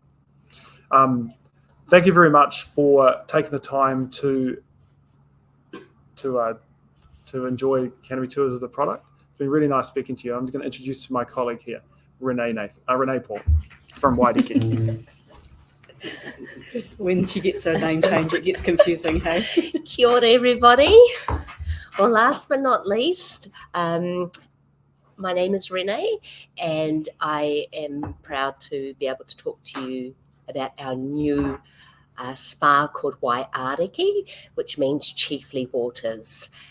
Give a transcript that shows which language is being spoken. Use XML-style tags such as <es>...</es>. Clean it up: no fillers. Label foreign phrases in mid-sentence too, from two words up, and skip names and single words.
<en>Thank you very much for taking the time to enjoy Canopy Tours as a product. It's been really nice speaking to you. I'm going to introduce to my colleague here, Renee Paul from Ariki. When she gets her name change, it gets confusing, hey?</en> <mi>Kia ora,</mi> <en>everybody. Well, last but not least, my name is Renee, and I am proud to be able to talk to you about our new spa called Ariki, which means chiefly waters.</en>